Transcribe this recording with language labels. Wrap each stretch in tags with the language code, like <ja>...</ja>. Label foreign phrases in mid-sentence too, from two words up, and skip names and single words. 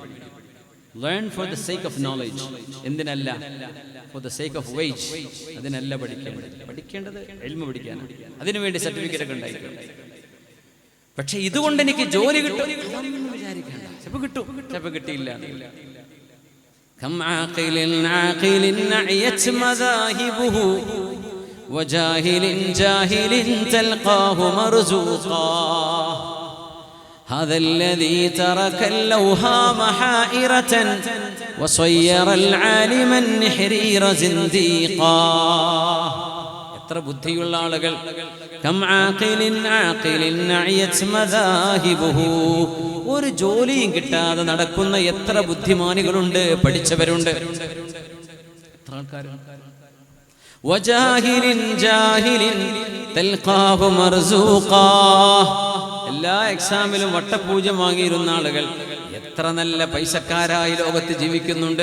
<en>Learn for the sake of knowledge, എന്തിനല്ല? For the sake of wage.</en> <ml>അതിനല്ല പഠിക്കേണ്ടത് ഇൽമു പഠിക്കാനാണ്. അതിനുവേണ്ടി സർട്ടിഫിക്കറ്റ് ഒക്കെ ഉണ്ടായിരിക്കും. പക്ഷെ ഇതുകൊണ്ട് എനിക്ക് ജോലി കിട്ടും വിചാരിക്കേണ്ട. ചിലപ്പോൾ കിട്ടും, ചിലപ്പോൾ കിട്ടിയില്ല.</ml> <ar>كم عاقل عاقل نعيت مذاهبه وجاهل جاهل تلقاه مرزوقا هذا الذي ترك اللوهام حائرة وصير العالم النحرير زنديقا.</ar> <ml>എത്ര ബുദ്ധിയുള്ള ആളുകൾ!</ml> <ar>كم عاقل عاقل نعيت مذاهبه.</ar> <ml>ഒരു ജോലിയും കിട്ടാതെ നടക്കുന്ന എത്ര ബുദ്ധിമാനികളുണ്ട്, പഠിച്ചവരുണ്ട്, എത്ര ആൾക്കാരുണ്ട്.</ml> <ar>وجاهل جاهل تلقاه مرزوقا.</ar> <ml>എല്ലാ എക്സാമിലും വട്ടപൂജ്യം വാങ്ങിയിരുന്ന ആളുകൾ എത്ര നല്ല പൈസക്കാരായി ലോകത്ത് ജീവിക്കുന്നുണ്ട്.</ml>